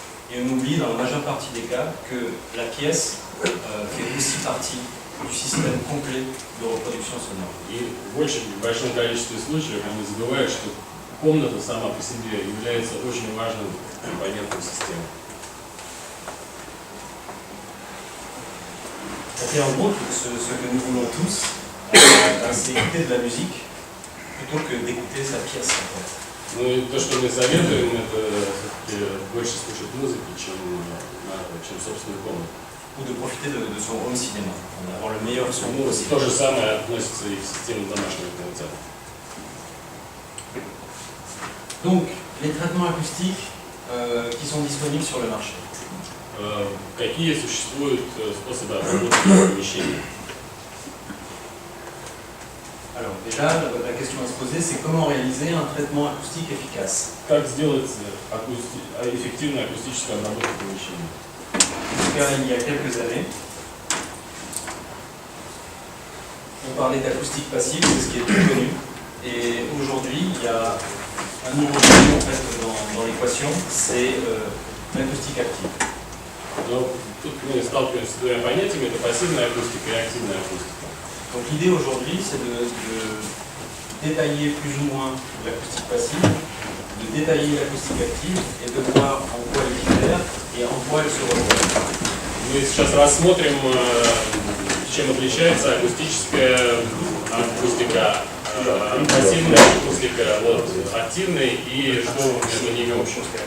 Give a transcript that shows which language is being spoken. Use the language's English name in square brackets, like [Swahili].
[French] Et on oublie dans la majeure partie des cas que la pièce fait aussi partie du système complet de reproduction sonore. [Russian] И в очень большом количестве случаев они забывают, что комната сама по себе является очень важным компонентом системы. [French] Et en gros, ce que nous voulons tous, c'est écouter de la musique plutôt que d'écouter sa pièce. En fait. [Russian] Ну и то, что мы советуем, это все-таки больше слушать музыки, чем собственную комнату. [French] Ou de profiter de son home cinéma, d'avoir le meilleur son [Russian] Ну, [French] possible. [Russian] то же самое относится и к системе домашнего кинотеатра. [French] Donc, les traitements acoustiques qui sont disponibles sur le marché. [Russian] Какие существуют способы обработки помещения? [French] Alors déjà, la question à se poser, c'est comment réaliser un traitement acoustique efficace. [Russian] Как сделать эффективную акустическую обработку помещения? [French] Car il y a quelques années, on parlait d'acoustique passive, c'est ce qui est plus connu. Et aujourd'hui, il y a un nouveau terme en fait, dans l'équation, c'est l'acoustique active. [Russian] Но тут мы сталкиваемся с двумя понятиями, это пассивная акустика и активная акустика. [French] Donc l'idée aujourd'hui, c'est de détailler plus ou moins l'acoustique passive, de détailler l'acoustique active et de voir en quoi elle diffère et en quoi elle se rejoint. [Russian] Мы сейчас рассмотрим, чем отличается акустическая акустика, пассивная акустика от активной и что между ними общего.